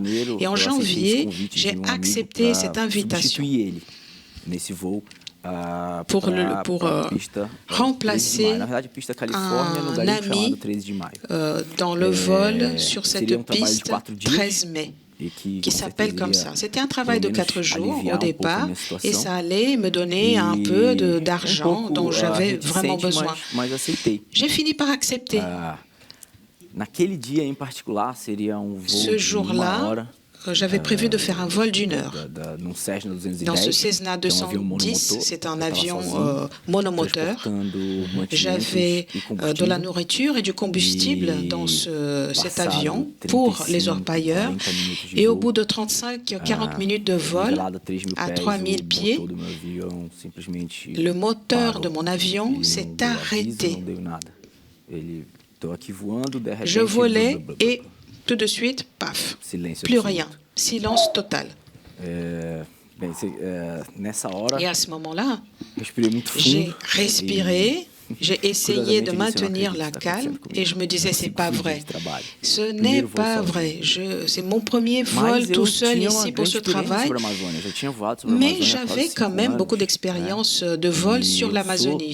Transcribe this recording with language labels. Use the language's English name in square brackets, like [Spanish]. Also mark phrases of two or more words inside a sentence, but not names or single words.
[French] Et en janvier, j'ai accepté cette invitation pour remplacer un ami dans le vol sur cette piste 13 mai. Qui s'appelle comme ça. C'était un travail de 4 jours au départ et ça allait me donner un peu d'argent dont j'avais vraiment besoin. J'ai fini par accepter. [Portuguese] Naquele dia em particular seria um voo [French] Ce de jour-là, j'avais prévu de faire un vol d'1 heure. [Portuguese] Num Cessna 210, [French] Dans ce Cessna [Portuguese] que é um avião 210, monomotor, [French] c'est un [Portuguese] eu tava [French] avion [Portuguese] sozinho, [French] monomoteur. [Portuguese] transportando mantimentos [French] J'avais [Portuguese] e [French] de la [Portuguese] combustível. [French] nourriture et du combustible dans cet [Portuguese] Passado [French] avion pour les [Portuguese] 35, [French] orpailleurs. [Portuguese] 40 minutos de [French] Et au [Portuguese] voo, [French] bout de 35-40 minutes de vol, [Portuguese] nivelado a 3.000 [French] à [Portuguese] pés, [French] 3000 [Portuguese] o [French] pieds, [Portuguese] motor do meu avião simplesmente [French] le moteur [Portuguese] parou. [French] de mon avion [Portuguese] Ele [French] s'est [Portuguese] não deu aviso, [French] arrêté. [Portuguese] não deu nada. Tô aqui voando, de repente, [French] Je volais [Portuguese] blá, blá, blá, [French] et [Portuguese] blá. [French] tout de suite, paf, [Portuguese] Silêncio [French] plus [Portuguese] absoluto. [French] rien, silence total. [Portuguese] Nessa hora, [French] Et à ce moment-là, [Portuguese] respirei muito [French] j'ai [Portuguese] fundo. [French] respiré, j'ai essayé de maintenir la calme et je me disais, c'est pas vrai. Ce n'est pas vrai. C'est mon premier vol tout seul ici pour ce travail. Mais j'avais quand même beaucoup d'expérience de vol sur l'Amazonie.